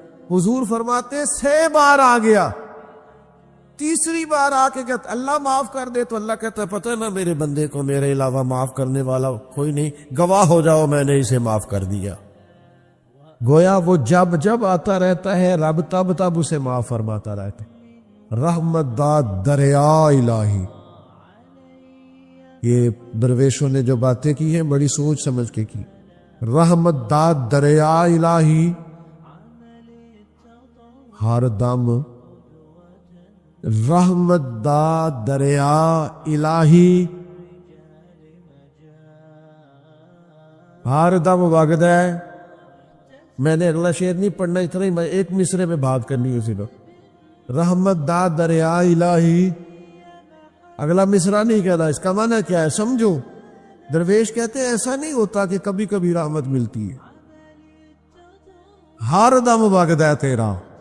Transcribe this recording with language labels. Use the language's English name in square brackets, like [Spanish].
[Urdu] حضور فرماتے 6 بار آ گیا، تیسری بار آ کے کہتا اللہ معاف کر دے، تو اللہ کہتا ہے پتہ ہے نا میرے بندے کو میرے علاوہ معاف کرنے والا کوئی نہیں، گواہ ہو جاؤ میں نے اسے معاف کر دیا. گویا وہ جب جب آتا رہتا ہے رب تب تب اسے معاف فرماتا رہتا ہے. [Punjabi] رحمت داد دریا الہی. [Urdu] یہ درویشوں نے جو باتیں کی ہیں بڑی سوچ سمجھ کے کی. [Punjabi] رحمت داد دریا الہی، ہر دم رحمت دا دریا الہی ہر دم وگدا ہے. [Urdu] میں نے اگلا شعر نہیں پڑھنا، اتنا ہی میں ایک مصرے میں بات کرنی ہے اسی وقت. [Punjabi] رحمت دا دریا الہی، [Urdu] اگلا مصرع نہیں کہنا. اس کا معنی کیا ہے سمجھو. درویش کہتے ہیں ایسا نہیں ہوتا کہ کبھی کبھی رحمت ملتی ہے، [Punjabi] ہر دم وگدا ہے تیرا.